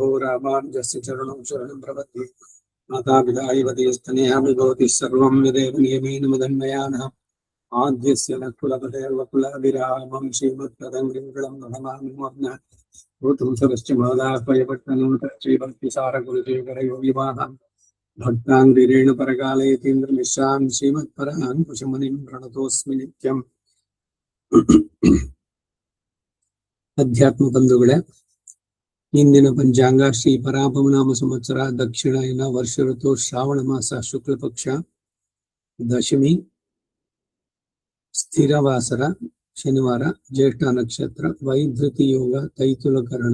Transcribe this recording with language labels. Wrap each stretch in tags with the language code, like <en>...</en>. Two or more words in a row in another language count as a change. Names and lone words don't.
<sa>रामानुजस्य चरणौ शरणं प्रपद्ये मातापिता विभूतिः सर्वं यदेव नियमेन मदन्मयानः आद्यस्य न कुलपतेर्वकुलाभिरामं श्रीमत्पदङ्गिरिं नमामि मूर्ध्ना भूतं सरश्च महदाह्वयपट्टनं श्रीभक्तिसारकुलशेखरयोगिवाहान् भक्ताङ्गिरेण परकालयतीन्द्रमिश्रान् श्रीमत्परान् कुशमुनिं प्रणतोऽस्मि नित्यम्।</sa> <kn>ಅಧ್ಯಾತ್ಮ ಬಂಧುಗಳೇ, ಇಂದಿನ ಪಂಚಾಂಗ ಶ್ರೀ ಪರಾಭವನಾಮ ಸಂವತ್ಸರ ದಕ್ಷಿಣಾಯನ ವರ್ಷ ಋತು ಶ್ರಾವಣ ಮಾಸ ಶುಕ್ಲ ಪಕ್ಷ ದಶಮಿ ಸ್ಥಿರವಾಸರ ಶನಿವಾರ ಜ್ಯೇಷ್ಠ ನಕ್ಷತ್ರ ವೈಧೃತಿ ಯೋಗ ತೈತುಲಕರಣ.</kn>